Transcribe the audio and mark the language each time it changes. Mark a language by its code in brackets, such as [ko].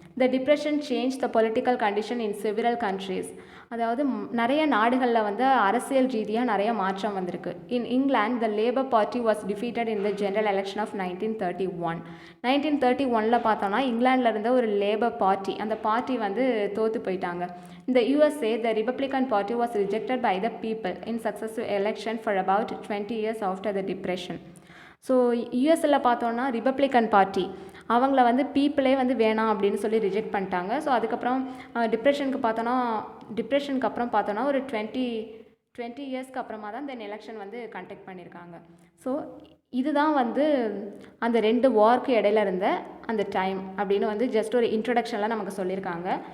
[en] the depression change the political condition in several countries, [ta] அதாவது நிறைய நாடுகளில் வந்து அரசியல் ரீதியாக நிறைய மாற்றம் வந்திருக்கு. [en] In England the Labour Party was defeated in the general election of 1931. [ta] 1931 பார்த்தோன்னா இங்கிலாண்டில் இருந்த ஒரு லேபர் பார்ட்டி, அந்த பார்ட்டி வந்து தோற்று போயிட்டாங்க. [en] இந்த USA the Republican Party was rejected by the people in successive election for about 20 years after the depression. [ta] So யூஎஸ்எல்ல பார்த்தோன்னா Republican party அவங்கள வந்து பீப்புளே வந்து வேணாம் அப்படின்னு சொல்லி ரிஜெக்ட் பண்ணிட்டாங்க. ஸோ அதுக்கப்புறம் டிப்ரெஷனுக்கு அப்புறம் பார்த்தோன்னா ஒரு 20 இயர்ஸ்க்கு அப்புறமா தான் இந்த எலெக்ஷன் வந்து கண்டக்ட் பண்ணியிருக்காங்க. ஸோ இதுதான் வந்து அந்த 2 வார்க்கு இடையில இருந்த அந்த டைம் அப்படின்னு வந்து ஜஸ்ட் ஒரு இன்ட்ரடக்ஷனில் நமக்கு சொல்லியிருக்காங்க.